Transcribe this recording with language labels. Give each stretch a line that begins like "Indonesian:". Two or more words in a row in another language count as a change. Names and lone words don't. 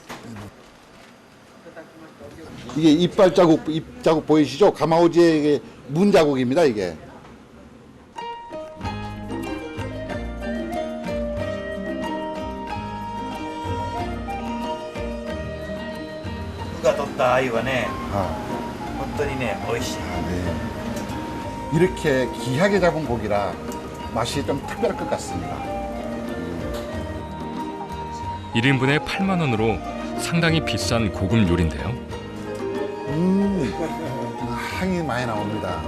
Korean: 이게 잎 자국 보이시죠? 가마우지의 문 자국입니다, 이게. 누가 떴다 아이가 ね 아,
Japanese: 本当にね美味しい
Korean: 네. 이렇게 귀하게 잡은 고기라 맛이 좀 특별할 것 같습니다. 1인분에 8만 원으로 상당히 비싼 고급 요리인데요. 향이 많이 나옵니다.